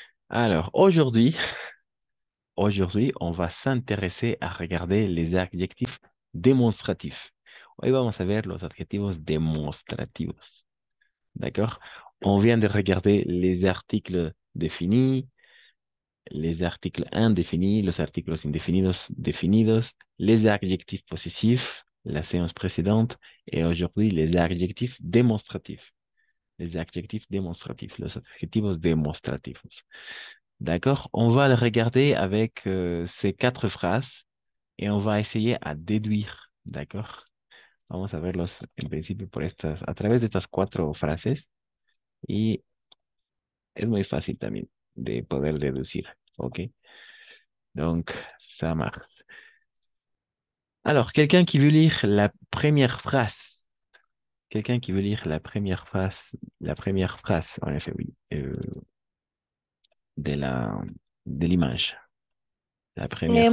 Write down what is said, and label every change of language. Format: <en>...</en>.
<fr>Alors, aujourd'hui, on va s'intéresser à regarder les adjectifs démonstratifs.</fr> <es>Hoy vamos a ver los adjetivos demostrativos.</es> <fr>D'accord? On vient de regarder les articles définis, les articles indéfinis,</fr> <es>los artículos indefinidos, definidos,</es> <fr>les adjectifs possessifs, la séance précédente et aujourd'hui les adjectifs démonstratifs. Les adjectifs démonstratifs,</fr> <es>los adjetivos demostrativos.</es> <fr>D'accord? On va le regarder avec ces 4 phrases et on va essayer à déduire. D'accord?</fr> <es>Vamos a verlos en principio a través de estas 4 frases y es muy fácil también de poder deducir.</es> <fr>¿Ok? Donc, ça marche. Alors, quelqu'un qui veut lire la première phrase. Quelqu'un qui veut lire la première phrase, en effet, oui, de de l'image. La première.</fr>